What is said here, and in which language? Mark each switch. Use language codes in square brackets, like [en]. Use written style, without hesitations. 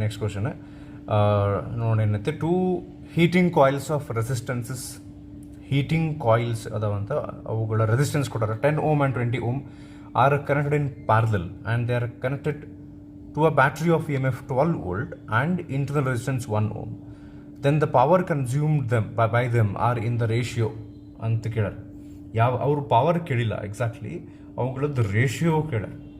[en] next question ನೋಡೇನೈತೆ, 2 [kn] heating coils of resistances, heating coils ಅದಾವಂತ, ಅವುಗಳ resistance ಕೊಟ್ಟಾರೆ [en] 10 ohm and 20 ohm are connected in parallel and they are connected to a battery of EMF 12 volt and internal resistance 1 ohm. Then the power consumed by them are in the ratio ಅಂತ ಕೇಳಾರ. [kn] ಅವರು power ಕೇಳಿಲ್ಲ exactly, ಅವುಗಳದ್ದು ratio ಕೇಳಾರ.